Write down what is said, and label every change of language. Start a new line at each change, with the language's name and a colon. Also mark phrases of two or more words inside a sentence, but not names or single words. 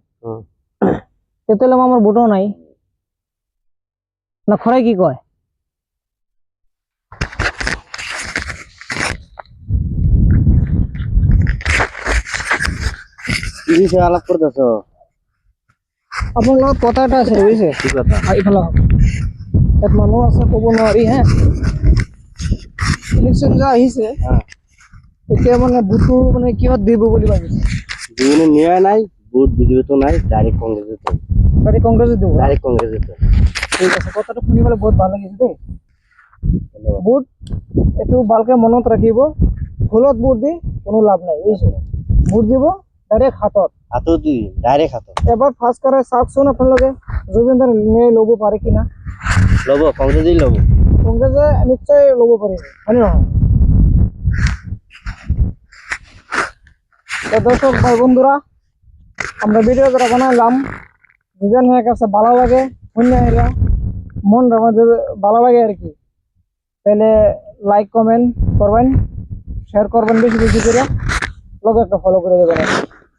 Bangla: তেতাহলে মামার ভোটও নাই না। খরাই কি কয়? কি বিষয়ে আলাপ করতেছ?
Assamese: আপনার লগত কথা এটা আছে বুঝছে। কি কথা? এইফালে এক মানুহ আছে, ক'ব নোৱাৰি হ্যাঁ। ইলেকশন যে আহিছে, এতিয়া মানে ভোটটো মানে কিহত দিব বুলি ভাবিছে? জীবনে নিয়ে নাই, ভোট বিজেপি তো নাই, ডাইরেক্ট কংগ্রেসে তো। ডাইরেক্ট কংগ্রেসে দিব? ডাইরেক্ট কংগ্রেসে তো। ঠিক আছে, কথাটো শুনি পেলাই বহুত ভাল লাগিছে দেই। ভোট এইটো ভালকে মনত ৰাখিব, ভুলত ভোট দি কোনো লাভ নাই বুজিছে। ভোট দিব ডাইরেক্ট হাতত। হাতও দি ডাইরেক্ট হাতত। এবার ফার্স্ট করে চাওকচোন আপোনালোকে জুবিনদাৰ ন্যায় ল'ব পাৰে কিনা। লব, কংগ্রেসেই লব। কংগ্রেসে নিশ্চয় ল'ব পাৰিব, হয় নে নহয়?
Bangla: তো দর্শক ভাই বন্ধুরা, আমরা ভিডিও যারা বানাইলাম, দুজন হয়ে কাছে ভালো লাগে, অন্য এরা মন আমাদের ভালো লাগে আর কি। তাহলে লাইক কমেন্ট করবেন, শেয়ার করবেন বেশি বেশি করে, লোক একটা ফলো করে দেবেন।